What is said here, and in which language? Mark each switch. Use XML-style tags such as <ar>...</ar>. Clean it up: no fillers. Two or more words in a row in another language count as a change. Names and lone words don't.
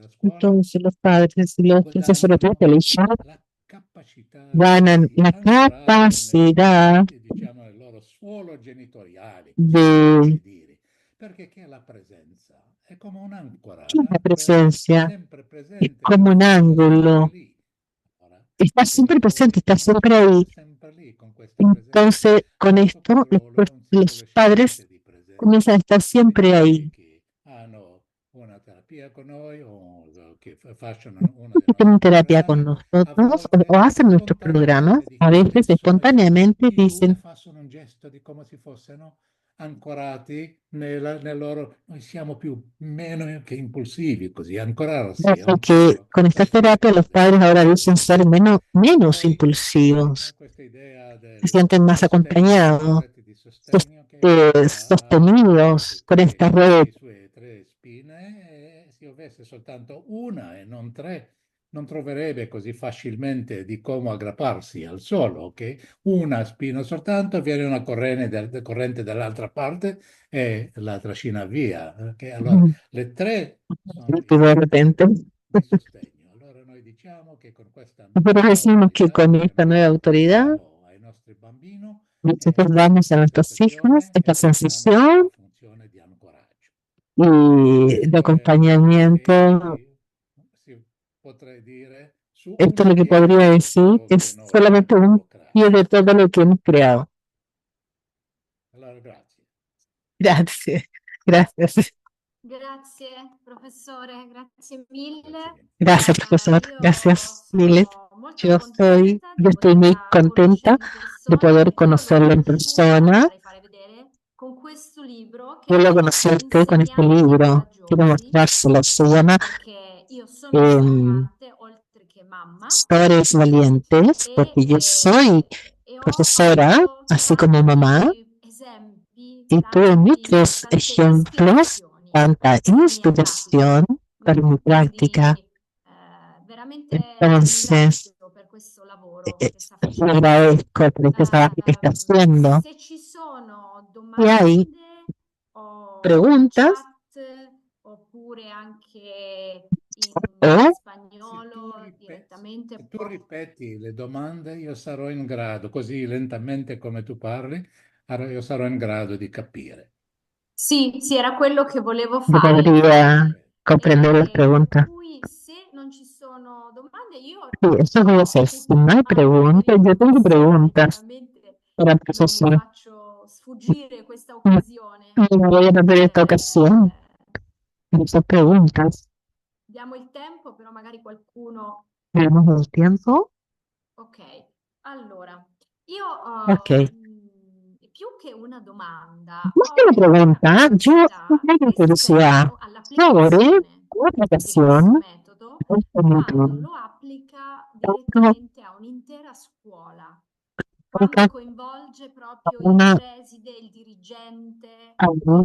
<es>Entonces los padres y los profesores de colegio ganan la capacidad de la presencia, es como un ángulo está siempre presente, está siempre ahí.</es> <it>sempre lì con questa presenza.</it> <es>Entonces, con</es> <it>Tanto</it> <es>esto,</es> <it>che loro non si</it> <es>los</es> <it>solo</it> <es>padres</es> <it>scienze di presenza,</it> <es>comienzan a estar</es> <it>sono</it> <es>siempre ahí.</es> <it>quelli che hanno una terapia con noi o che facciano uno dei nostri</it> <es>Tienen terapia con</es> <it>programmi, a</it> <es>nosotros o</es> <it>volte</it> <es>hacen nuestros programas,</es> <it>spontaneamente</it> <es>a</es> <it>dicono</it> <es>veces</es> <it>che sono</it> <es>espontáneamente</es> <it>e</it> <es>dicen,</es> <it>fanno un gesto di come se fossero ancorati nel loro... Noi siamo meno che impulsivi, così ancorarsi è un</it> <es>que</es> <it>poco</it> <es>con esta</es> <it>questo</it> <es>terapia</es> <it>tipo</it> <es>los</es> <it>di...</it> <es>padres ahora dicen ser menos</es> <it>Poi</it> <es>impulsivos,</es> <it>questa idea</it> <es>se</es> <it>del</it> <es>sienten más</es> <it>sostegno, della</it> <es>acompañados,</es> <it>rete di sostegno che ha</it> <es>sostenidos con esta red.</es> <it>le sue tre spine, e se io avesse soltanto una e non tre, non troverebbe così facilmente di come aggrapparsi al suolo, ok? Una spina soltanto, viene una corrente dall'altra parte e la trascina via. Ok? Allora, le tre sono</it> <es>De repente.</es> <it>di sostegno. Allora noi diciamo che con questa</it> <es>Nosotros</es> <it>nuova</it> <es>decimos que</es> <it>autorità</it> <es>con</es> <it>che</it> <es>esta</es> <it>noi</it> <es>nueva autoridad,</es> <it>diamo ai nostri bambini,</it> <es>nosotros damos a</es> <it>questa</it> <es>nuestros hijos</es> <it>sensazione</it> <es>esta</es> <it>la diamo a</it> <es>sensación</es> <it>funzione di ancoraggio.</it> <es>y de</es> <it>Questo è quello</it> <es>acompañamiento.</es> <it>che si potrei dire su</it> <es>Esto es</es> <it>un</it> <es>lo que</es> <it>piede</it> <es>podría</es> <it>di</it> <es>decir,</es> <it>tutto che</it> <es>es</es> <it>noi</it> <es>solamente un</es> <it>abbiamo</it> <es>pie</es> <it>creato.</it> <es>de todo lo que hemos creado.</es> <it>Allora, grazie.</it> <es>Gracias, gracias,</es> <it>Grazie, professore, grazie mille. Grazie.</it> <es>gracias, profesor,</es> <it>Io</it> <es>gracias, miles.</es> <it>sono molto contenta</it> <es>Yo</es> <it>di</it> <es>estoy muy</es> <it>poterla</it> <es>contenta</es> <it>conoscere in</it> <es>de</es> <it>persona.</it> <es>poder</es> <it>Io l'ho</it> <es>conocerla en</es> <it>conosciuta, lo</it> <es>persona.</es> <it>vorrei fare vedere, con questo libro</it> <es>Yo</es> <it>che</it> <es>lo è conocí a</es> <it>Gli</it> <es>usted con este</es> <it>insegnanti</it> <es>libro, quiero</es> <it>coraggiosi,</it> <es>mostrárselo. Se llama</es> <it>perché io sono em, insegnante oltre che mamma</it> <es>Historias Valientes, porque yo soy</es> <it>e ho</it> <es>profesora,</es> <it>avuto</it> <es>así como mamá,</es> <it>tanti esempi,</it> <es>y tuve muchos</es> <it>tante</it> <es>ejemplos,</es> <it>ispirazioni</it> <es>tanta</es> <it>per la mia pratica.</it> <es>inspiración para mi práctica.</es> <it>Quindi veramente</it> <es>Entonces,</es> <it>ringrazio per questo lavoro che sta</it> <es>le</es> <it>facendo.</it> <es>agradezco por este trabajo que está haciendo.</es> <it>Se ci sono</it> <es>Y hay</es> <it>domande o</it> <es>preguntas</es> <it>chat oppure anche in</it> <es>o</es> <it>spagnolo direttamente, Se tu ripeti le domande, io sarò in grado, così lentamente come tu parli, io sarò in grado di capire. Sì, sì, era quello che volevo</it> <es>yo</es> <it>fare,</it> <es>podría</es> <it>infatti.</it> <es>comprender las</es> <it>Per</it> <es>preguntas.</es> <it>cui se non ci sono domande, io</it> <es>Sí, eso voy a hacer.</es> <it>ho</it> <es>Si no</es> <it>una</it> <es>hay</es> <it>domanda per</it> <es>preguntas,</es> <it>il</it> <es>yo tengo</es> <it>professore,</it> <es>preguntas</es> <it>chiaramente</it> <es>para el</es> <it>non mi</it> <es>profesor.</es> <it>faccio sfuggire questa</it> <es>No</es> <it>occasione.</it> <es>no voy a perder esta ocasión. Eh, Muchas preguntas.</es> <it>diamo il tempo, però magari qualcuno...</it> <es>Tenemos el tiempo.</es> <it>Ok, allora, io</it> <es>Ok.</es> <it>più che una domanda,</it> <es>Más que</es> <it>ho</it> <es>una</es> <it>una</it> <es>pregunta, yo</es> <it>curiosità</it> <es>tengo curiosidad</es> <it>rispetto</it> <es>sobre</es> <it>all'applicazione</it> <es>la</es> <it>di questo</it> <es>aplicación</es> <it>metodo</it> <es>de este</es> <it>quando método. lo applica</it> <es>Tengo</es> <it>direttamente a un'intera scuola, quando coinvolge proprio il</it> <es>una,</es> <it>preside, il dirigente, con</it>